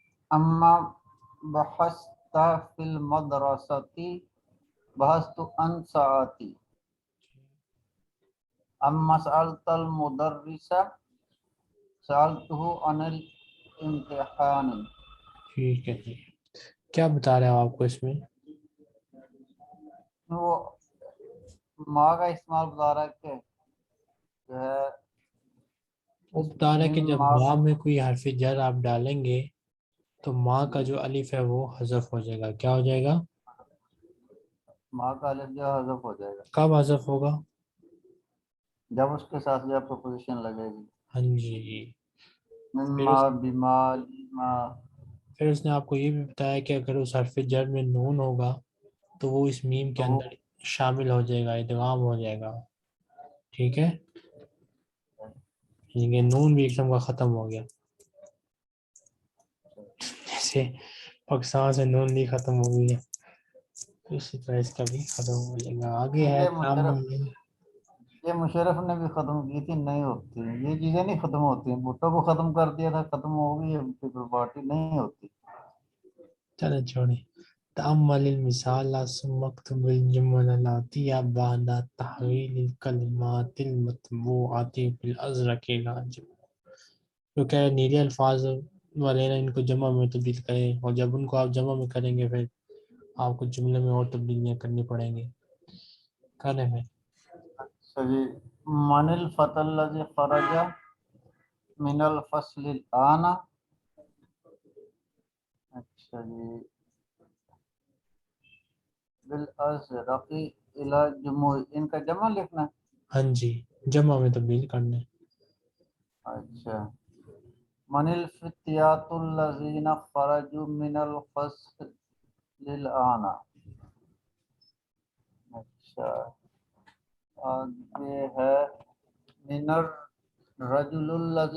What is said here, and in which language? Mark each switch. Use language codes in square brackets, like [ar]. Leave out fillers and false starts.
[ar] اما بحثت فی المدرسة بحثت عن ساعتی. اما سألت المدرس سألته عن الامتحان. [ur] ٹھیک ہے جی. کیا بتا رہے ہیں آپ کو اس میں؟ وہ ماں کا استعمال بتا رہا ہے کہ جو ہے وہ بتا رہا ہے کہ جب ماں ماں میں کوئی حرف جر آپ ڈالیں گے تو ماں کا جو الف ہے وہ حذف ہو جائے گا. کیا ہو جائے گا؟ کا الف جو ہے حذف ہو جائے گا کب حذف ہوگا؟ جب اس کے ساتھ جو پریپوزیشن لگے گی. ہاں جی. پھر [ar] مما بما لما. [ur] پھر اس نے آپ کو یہ بھی بتایا کہ اگر اس حرف جر میں نون ہوگا تو وہ اس میم کے تو اندر شامل ہو جائے گا، ادغام ہو جائے گا. ٹھیک ہے، یہ نون بھی ایک دم کا ختم ہو گیا، جیسے پاکستان سے نون نہیں ختم ہو گئی ہے اسی طرح اس کا بھی ختم ہو جائے گا. آگے ہے یہ مشرف نے بھی ختم کی تھی، نہیں ہوتی یہ چیزیں، نہیں ختم ہوتی ہیں. بھٹو کو ختم کر دیا تھا، ختم ہو گئی ہے. پیپل پارٹی نہیں ہوتی. چلے چھوڑیں. [ar] تأمل المثال ثم اكتب الجمل الآتية بعد تحويل الكلمات المطبوعة بالأزرق إلى جمع. [ur] جو کہ نیلے الفاظ والے نا ان کو جمع میں تبدیل کریں، اور جب ان کو آپ جمع میں کریں گے پھر آپ کو جملے میں اور تبدیلیاں کرنی پڑیں گی. کریں میں اچھا جی، [ar] من الفتى الذي خرج من الفصل الآن. [ur] اچھا جی. [ar] بالازرق الى جموع، [ur] ان کا جمع لکھنا ہے. ہاں جی، جمع میں تبدیل کرنا ہے. اچھا. [ar] من الفتيات الذين خرجوا من الفصل الآن. [ur] اچھا آگے ہے [ar] من الرجل الذي